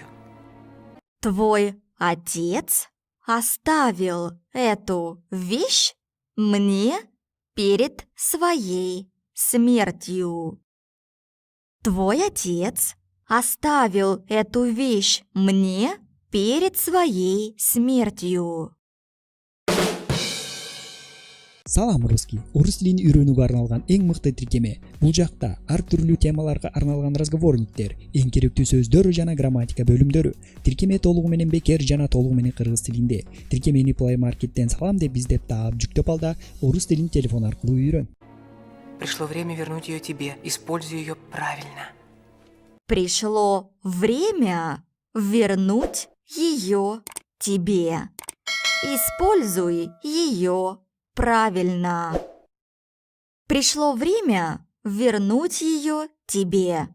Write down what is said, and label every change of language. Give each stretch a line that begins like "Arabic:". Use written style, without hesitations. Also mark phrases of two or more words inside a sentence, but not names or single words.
Russian: Твой отец оставил эту вещь мне перед своей смертью. Твой отец оставил эту вещь мне перед своей смертью.
Kyrgyz: Салам русский. Орыс тилин үйрөнүүгө арналган эң мыкты тиркеме. Бул жакта ар түрлүү темаларга арналган разговорниктер, эң керектүү сөздөр жана грамматика бөлүмдөрү. Тиркеме толугу менен бекер жана толугу менен кыргыз тилинде. Тиркемени Play Market'тен салам деп издеп таап, жүктөп ал да орус тилин телефон аркылуу үйрөн.
Russian: Пришло время вернуть ее тебе. Используй ее правильно. Пришло время вернуть ее тебе. Используй ее правильно. Пришло время вернуть ее тебе.